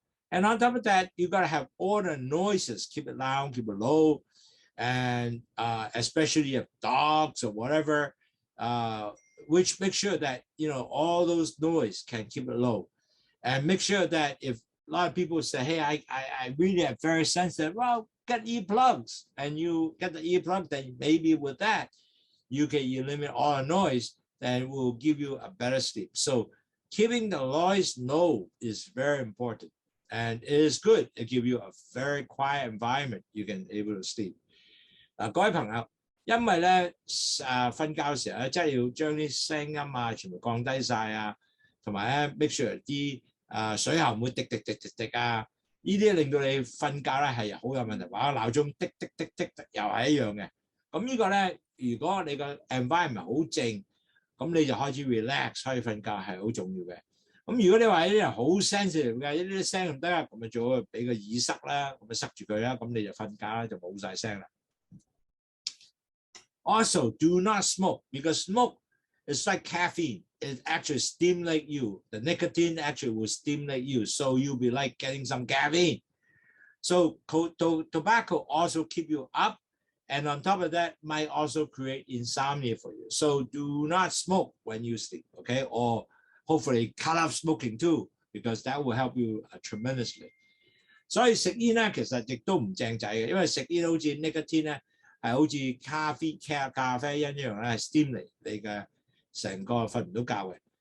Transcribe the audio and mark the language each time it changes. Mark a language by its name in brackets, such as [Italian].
[English] And on top of that, you gotta have all the noises, keep it loud, keep it low, and especially if dogs or whatever, which make sure that all those noise can keep it low, and make sure that if a lot of people say, hey, I really am very sensitive, well, get earplugs, and you get the earplug, then maybe with that you can eliminate all the noise, and will give you a better sleep. So keeping the noise low is very important, and it is good to give you a very quiet environment you can able to sleep. [Cantonese] 各位朋友，因為咧瞓覺嘅時候咧，真係要將啲聲音全部降低晒啊，同埋咧 [English] make sure [Cantonese] 啲水喉唔會滴啊。呢啲令到你瞓覺咧係好有問題，或者鬧鐘滴又係一樣嘅。咁呢個咧，如果你個 environment 好靜，咁你就開始 relax， 可以瞓覺係好重要嘅。咁如果你話啲人好 sensitive 嘅，一啲聲唔得啊，咁咪最好俾個耳塞啦，咁咪塞住佢啦，咁你就瞓覺啦，就冇晒聲啦。 [English] Also, do not smoke, because smoke is like caffeine. It actually stimulates you. The nicotine actually will stimulate you, so you'll be like getting some caffeine. So tobacco also keep you up, and on top of that, might also create insomnia for you. So do not smoke when you sleep, okay? Or hopefully cut off smoking too, because that will help you tremendously. [Cantonese] 所以食煙咧，其實亦都唔正仔嘅，因為食煙好似 nicotine 咧，係好似咖啡因一樣咧，係 stimulate 你嘅成個瞓唔到覺嘅。